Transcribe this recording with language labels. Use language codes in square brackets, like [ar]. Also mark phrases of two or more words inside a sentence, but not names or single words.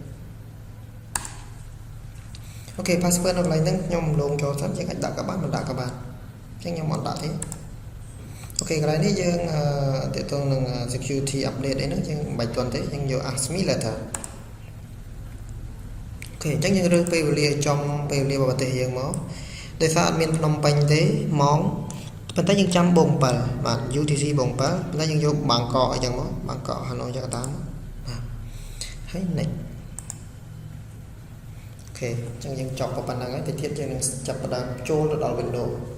[km] អូខេ password នៅកន្លែងហ្នឹងខ្ញុំលងចូលសិនយើងអាចដាក់ក៏បានមិនដាក់ក៏បានអញ្ចឹងខ្ញុំអត់ដាក់ទេអូខេកន្លែងនេះយើងទាក់ទងនឹង [en] security update [km] អីហ្នឹងយើងមិនបាច់ទាន់ទេយើងយក [en] ask me later [km] អូខេអញ្ចឹងយើងរើសពេលវេលាចំពេលវេលារបស់ប្រទេសយើងមកដោយសារអត់មានភ្នំពេញទេម៉ោងប៉ុន្តែយើងចាំបង7បាទ UTC បង7ប៉ុន្តែយើងយកបាងកកអីចឹងមកបាងកកហាណូយយ៉ាងតាមបាទហើយ nextអូខេអញ្ចឹងយើងចប់ប៉ុណ្ណឹងហើយទៅទៀតយើងនឹងចាប់ផ្ដើមចូលទៅដល់ Windows